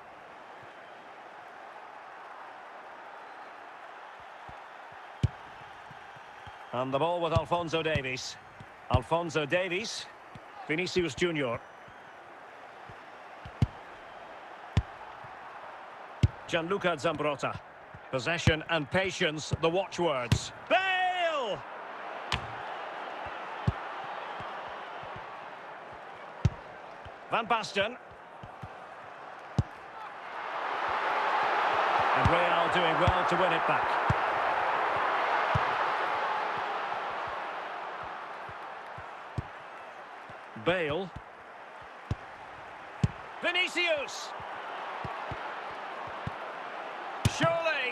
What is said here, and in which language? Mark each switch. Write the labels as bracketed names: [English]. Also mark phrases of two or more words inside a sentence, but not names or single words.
[English] And the ball with Alphonso Davies. Alphonso Davies. Vinicius Junior. Gianluca Zambrotta. Possession and patience, the watchwords. Bale! Van Basten. And Real doing well to win it back. Bale. Vinicius! Surely!